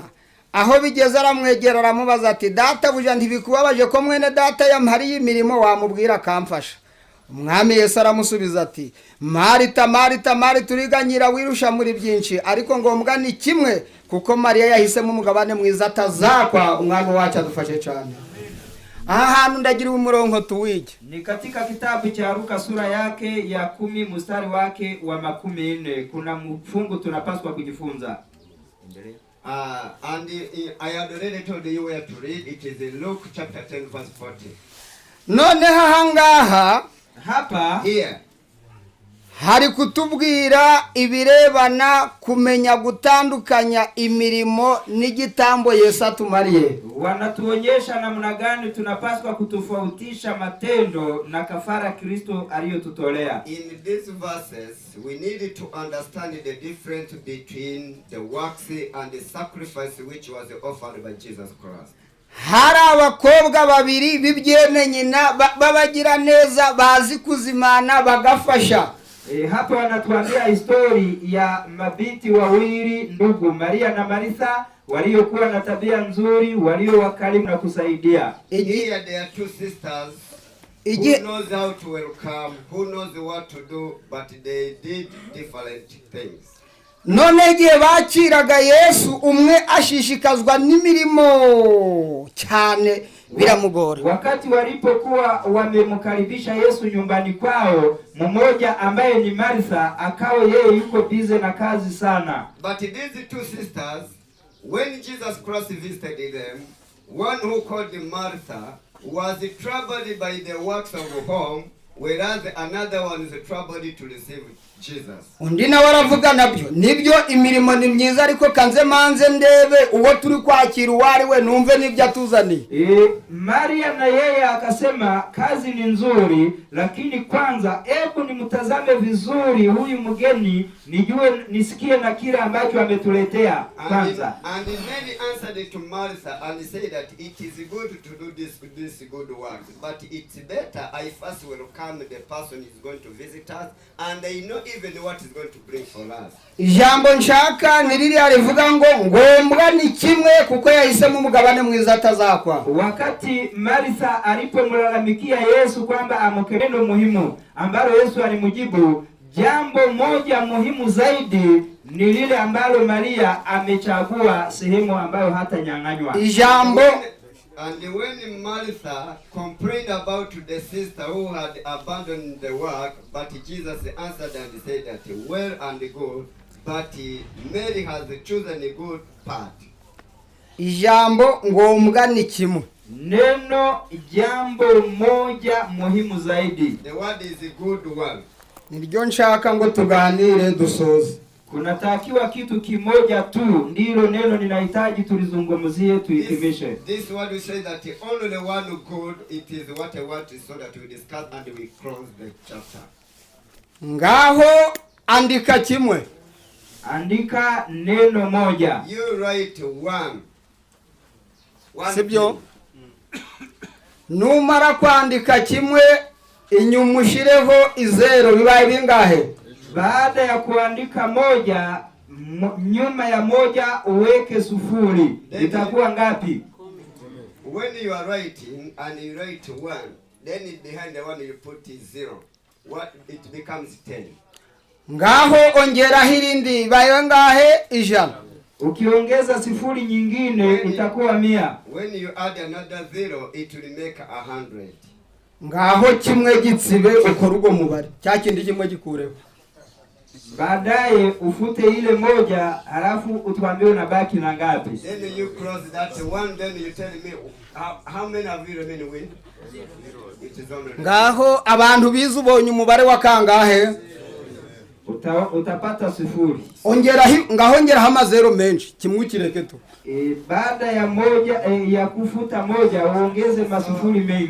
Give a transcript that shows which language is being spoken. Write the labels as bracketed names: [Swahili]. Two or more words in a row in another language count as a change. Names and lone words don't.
[Kinyarwanda] Aho bigeze aramwegera aramubaza ati, databuja ntibikubabaje ko mwene data yampariye imirimo wamubwira akamfasha? Umwami Yesu aramusubiza ati, Marita, Marita, Marita, uriganyira wirusha muri byinshi, ariko ngombwa ni kimwe, kuko Mariya yahisemo umugabane mwiza atazakwa. Umwami wacu adufashe cyane. Aha hantu ndagira umurongo tuwige. [Swahili] Ni katika kitabu cha Luka sura yake ya 10 mstari wake wa 40. Kuna mfungu tunapaswa kujifunza. [English] And I had already told you where to read. It is in Luke chapter 10 verse 40. [Kinyarwanda] None hangaha [Swahili] Hapa [English] Here, [Kinyarwanda] hari kutubwira ibirebana kumenya gutandukanya imirimo n'igitambo Yesu atumariye. [Swahili] wanatuonyesha namna gani tunapaswa kutofautisha matendo na kafara Kristo aliyotutolea. [English] in these verses, we need to understand the difference between the works and the sacrifice which was offered by Jesus Christ. [Kinyarwanda] Hari abakobwa babiri bibyene nyina babagira neza bazi kuzimana bagafasha. [Swahili] Hapa wanatuambia histori ya mabiti wawili ndugu Maria na Maritha waliokuwa na tabia nzuri, walio wakarimu na kusaidia. [English] Here there are two sisters who knows how to welcome, who knows what to do, but they did different things. [Kinyarwanda] None igihe bakiraga Yesu, umwe ashishikazwa n'imirimo cyane biramugora. [Swahili] Wakati walipokuwa wamemkaribisha Yesu nyumbani kwao, mmoja ambaye ni Maritha akawa yeye yuko busy na kazi sana. [English] But these two sisters, when Jesus Christ visited them, one who called Martha was troubled by the works of home, whereas another one is troubled to receive Jesus. [Kinyarwanda] Undi nawe aravuga nabyo, nibyo imirimo ni myiza, ariko kanze manze ndebe uwo turi kwakira uwari we numve nibyo atuzaniye. [Swahili] Maria na yeye akasema kazi ni nzuri, lakini kwanza hebu nimtazame vizuri huyu mgeni, nijue nisikie na kile ambacho ametuletea kwanza. [English] And many answered to Martha and said that it is good to do this good work, but it's better I first welcome the person who is going to visit us, and they know even what is going to bring for us. [Kinyarwanda] Ijambo nshaka niriri arivuga ngo ngombwa ni kimwe, kuko yahisemo umugabane mwiza atazakwa. [Swahili] Wakati Maritha alipomlalamikia Yesu kwamba amokee neno muhimu ambalo Yesu alimjibu, jambo moja muhimu zaidi ni lile ambalo Maria amechagua, sehemu ambayo hata nyang'anywa. [Kinyarwanda] Ijambo. [English] And when Martha complained about the sister who had abandoned the work, but Jesus answered and said that, well and good, but Mary has chosen a good part. [Kinyarwanda] Ijambo ngombwa ni kimwe. [Swahili] Neno jambo moja muhimu zaidi. [English] The word is a good one. [Kinyarwanda] Niryo nshaka ngo tuganire dusoze. [Swahili] Kunatakiwa kitu kimoja tu, ndilo neno ninahitaji tulizungumzie tuikimishe. [English] This word we say that only one good, it is what I want so that we discuss and we close the chapter. [Kinyarwanda] Ngaho andika kimwe. [Swahili] Andika neno moja. [English] You write one. [Kinyarwanda] Sibyo? Numara kwandika kimwe, inyuma ushireho izero, bibaye bingahe? [Swahili] Baada ya kuandika moja, nyuma ya moja uweke sufuri. Itakuwa ngapi? [English] When you are writing and you write one, then behind the one you put is zero. what it becomes 10. [Kinyarwanda] ngaho ongeraho irindi bayo ngahe 100. [Swahili] Ukiongeza sifuri nyingine itakuwa 100. [English] When you add another 0, it will make 100. [Kinyarwanda] ngaho kimwe gitsibe ukora ugo mubare cya kindi kimwe gikureho. [Swahili] Baadaye ufute ile moja halafu utwambie unabaki na ngapi. [English] Then you cross that one, then you tell me how many have you remain with? It is only [Kinyarwanda] ngaho abantu bize ubonye umubare wa kangahe [Swahili] Utapata sifuri. [Kinyarwanda] ngaho ongeraho amazero menshi kimwe kireke tu. [Swahili] Baada ya moja ya kufuta moja uongeze masifuri mengi.